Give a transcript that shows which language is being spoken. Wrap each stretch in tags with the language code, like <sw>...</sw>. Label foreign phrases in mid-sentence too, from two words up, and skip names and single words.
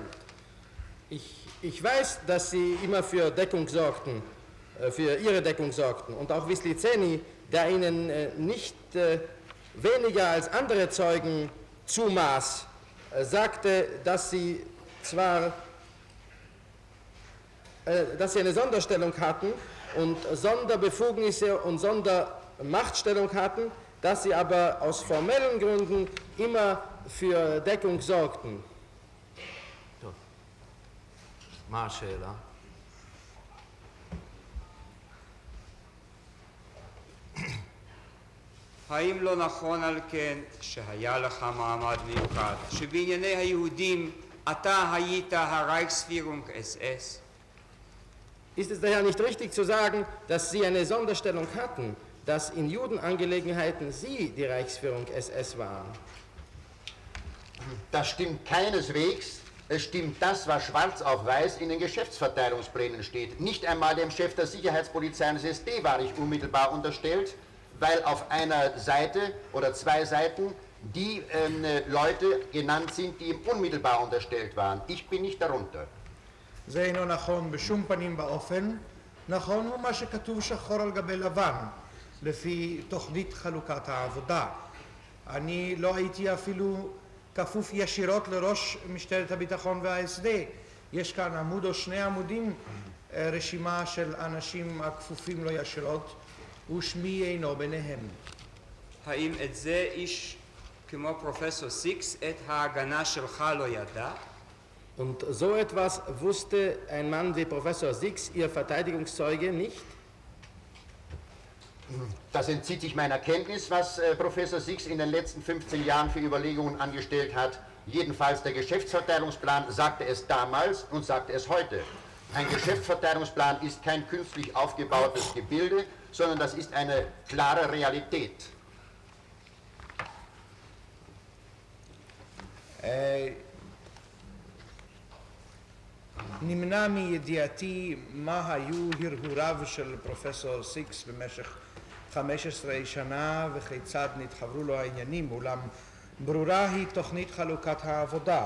<de>Ich weiß, dass Sie immer für Deckung sorgten, für Ihre Deckung sorgten. Und auch Wislizeni, der Ihnen nicht weniger als andere Zeugen zumaß, sagte, dass Sie zwar dass Sie eine Sonderstellung hatten und Sonderbefugnisse und Sondermachtstellung hatten, dass Sie aber aus formellen Gründen immer für Deckung sorgten.</de> <he>מה השאלה? האם לא נכון על כן שהיה לך מעמד מיוחד, שבענייני היהודים אתה היית הרייכספירונג SS?</he> <de>Ist es daher nicht richtig zu sagen, dass Sie eine Sonderstellung hatten, dass in Judenangelegenheiten Sie die Reichsführung SS waren? Das stimmt keineswegs. Es stimmt das, was schwarz auf weiß in den Geschäftsverteilungsplänen steht. Nicht einmal dem Chef der Sicherheitspolizei des SD war ich unmittelbar unterstellt, weil auf einer Seite oder zwei Seiten die Leute genannt sind, die ihm unmittelbar unterstellt waren. Ich bin nicht darunter.</de> <he>זה אינו נכון בשום פנים באופן, נכון הוא מה שכתוב שחור על גבי לבן, לפי תוכנית חלוקת העבודה. אני לא הייתי אפילו כפוף ישירות לראש משטרת הביטחון וה-SD. יש כאן עמוד או שני עמודים, רשימה של אנשים הכפופים לו ישירות, ושמי אינו ביניהם. האם את זה איש כמו פרופסור סיקס, את ההגנה שלך לא ידע?</he> <de>Und so etwas wusste ein Mann wie Professor Six, Ihr Verteidigungszeuge, nicht? Das entzieht sich meiner Kenntnis, was Professor Six in den letzten 15 Jahren für Überlegungen angestellt hat. Jedenfalls der Geschäftsverteilungsplan sagte es damals und sagte es heute. Ein Geschäftsverteilungsplan ist kein künstlich aufgebautes Gebilde, sondern das ist eine klare Realität.</de> <he>נמנע מידיעתי מה היו הרהוריו של פרופסור סיקס במשך 15 שנה וכיצד נתחברו לו העניינים, אולם ברורה היא תוכנית חלוקת העבודה.</he>